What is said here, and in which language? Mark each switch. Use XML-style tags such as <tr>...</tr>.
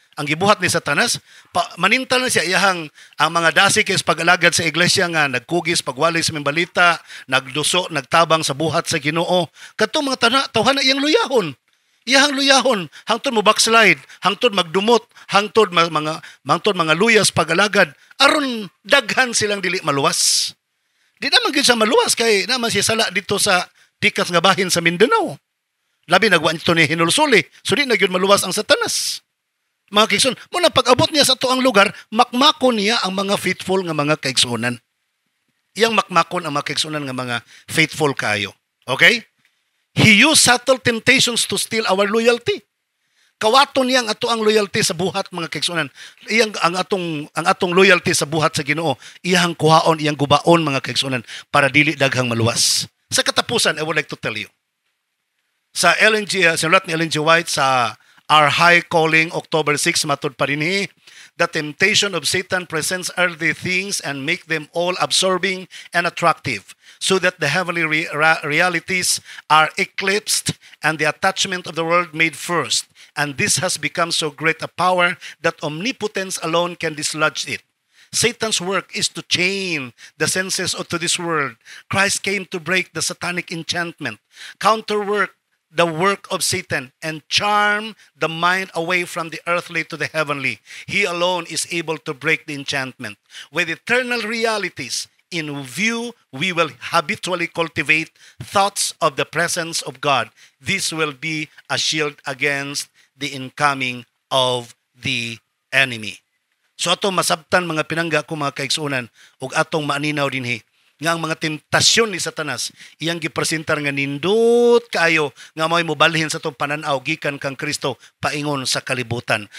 <ceb>Ang gibuhat ni Satanas, manintal na siya, iyahang ang mga dasi kaysa pag-alagad sa iglesia nga, nagkugis, pagwali sa balita, nagduso, nagtabang sa buhat sa Ginoo. Katong mga tawhan na iyang luyahon. Iyahang luyahon, hangtod mo backslide, hangtod magdumot, hangtod mga luyas pag-alagad, aron daghan silang dili maluwas. Di naman gyud sa maluwas kay naman siya sala dito sa pikas nga bahin sa Mindanao. Labi nagwa ito ni hinulsuli, so di na gyud maluwas ang Satanas. Mga kaigsuonan, muna pag-abot niya sa tuang lugar, makmako niya ang mga faithful nga mga kaigsuonan. iyang makmakon ang mga kaigsunan nga mga faithful kayo. Okay?</ceb> <en>He used subtle temptations to steal our loyalty.</en> <ceb>Kawaton niya ang ato ang loyalty sa buhat mga kaigsunan. Iyang ang atong loyalty sa buhat sa Ginoo, iyang kuhaon, iyang gubaon mga kaigsunan para dili daghang maluwas. Sa katapusan,</ceb> <en>I would like to tell you.</en> <ceb>Sa sinulat ni Ellen G.</ceb> <en>White sa Our High Calling, October 6,</en> <ceb>matud pa rin</ceb> <en>the temptation of Satan presents earthly things and make them all absorbing and attractive, so that the heavenly realities are eclipsed and the attachment of the world made first. And this has become so great a power that omnipotence alone can dislodge it. Satan's work is to chain the senses to this world. Christ came to break the satanic enchantment, counterwork the work of Satan, and charm the mind away from the earthly to the heavenly. He alone is able to break the enchantment. With eternal realities in view, we will habitually cultivate thoughts of the presence of God. This will be a shield against the incoming of the enemy.</en> <ceb>So atong masabtan mga pinangga ko mga kaigsunan ug atong maaninaw dinhi nga ang mga tentasyon ni Satanas iyang gipresentar nga nindot kaayo nga mao'y mobalhin sa atong pananaw gikan kang Kristo paingon sa kalibutan.</ceb>